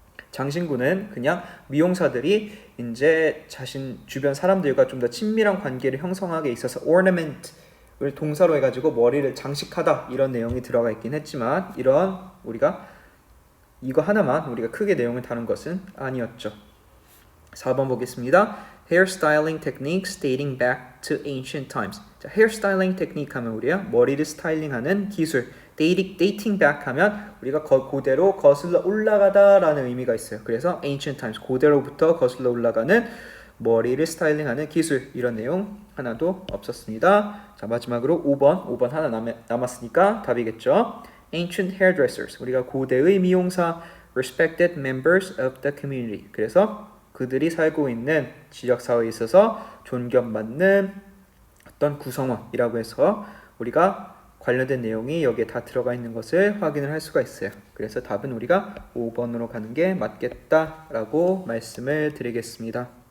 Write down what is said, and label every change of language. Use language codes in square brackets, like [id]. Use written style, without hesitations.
[ko] 장신구는 그냥 미용사들이 이제 자신 주변 사람들과 좀 더 친밀한 관계를 형성하게 있어서 ornament 을 동사로 해가지고 머리를 장식하다 이런 내용이 들어가 있긴 했지만 이런 우리가 이거 하나만 우리가 크게 내용을 다룬 것은 아니었죠. 4번 보겠습니다. [en] Hairstyling techniques dating back to ancient times. [ko] 자, [en] hairstyling technique [ko] 하면 우리가 머리를 스타일링하는 기술. [en] dating back [ko] 하면 우리가 고대로 거슬러 올라가다라는 의미가 있어요. 그래서 [en] ancient times, [ko] 고대로부터 거슬러 올라가는 머리를 스타일링하는 기술, 이런 내용 하나도 없었습니다. 자, 마지막으로 5번 하나 남았으니까 답이겠죠. [en] Ancient hairdressers, [ko] 우리가 고대의 미용사, [en] respected members of the community. [ko] 그래서 그들이 살고 있는 지역사회에 있어서 존경받는 어떤 구성원이라고 해서 우리가 관련된 내용이 여기에 다 들어가 있는 것을 확인을 할 수가 있어요. 그래서 답은 우리가 5번으로 가는 게 맞겠다라고 말씀을 드리겠습니다.